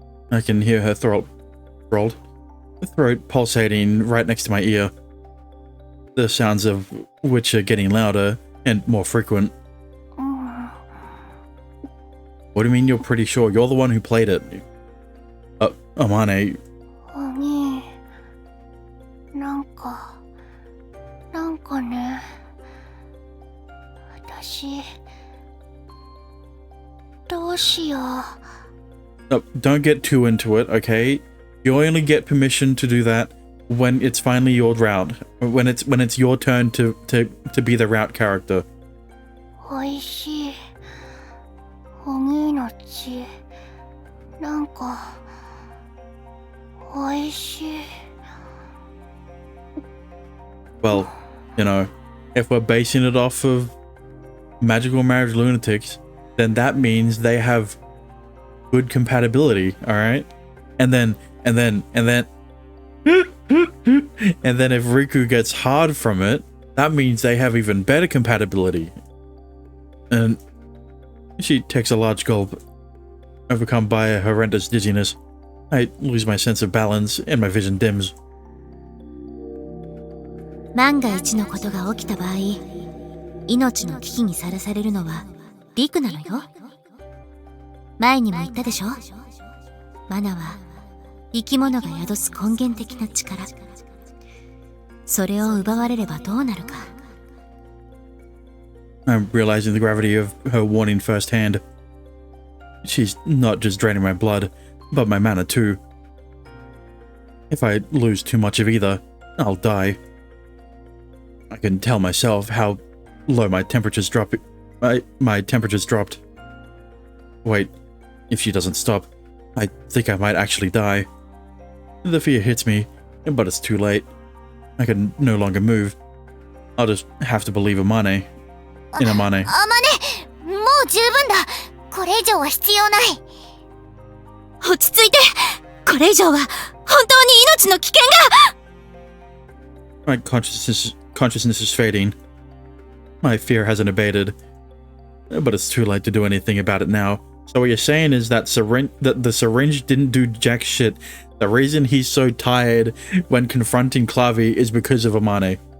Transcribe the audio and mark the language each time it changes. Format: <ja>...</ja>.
<en>I can hear her throat pulsating right next to my ear. The sounds of which are getting louder and more frequent. What do you mean you're pretty sure? You're the one who played it. Amane.</en> <ja>お兄、なんかね、私、どうしよう。</ja> <en>No, don't get too into it, okay? You only get permission to do that when it's finally your route. When it's your turn to be the route character.</en> <ja>おいしい。お兄の血、なんか、おいしい。</ja> <en>Well, you know, if we're basing it off of magical marriage lunatics, then that means they have good compatibility, alright? And then and then if Riku gets hard from it, that means they have even better compatibility. And she takes a large gulp, overcome by a horrendous dizziness. I lose my sense of balance and my vision dims.</en> <ja>万が一のことが起きた場合、命の危機にさらされるのはリクなのよ。前にも言ったでしょ。マナは生き物が宿す根源的な力。それを奪われればどうなるか。</ja> <en>I'm realizing the gravity of her warning firsthand. She's not just draining my blood, but my mana too. If I lose too much of either, I'll die. I can tell myself how low my temperature's dropping. My temperature's dropped. Wait, if she doesn't stop, I think I might actually die. The fear hits me, but it's too late. I can no longer move. I'll just have to believe Amane. In Amane.</en> <ja>あまね、もう十分だ。これ以上は必要ない。落ち着いて。これ以上は本当に命の危険が。</ja> <en>My consciousness is fading. My fear hasn't abated, but it's too late to do anything about it now. So what you're saying is that the syringe didn't do jack shit. The reason he's so tired when confronting Clavi is because of Amane.</en>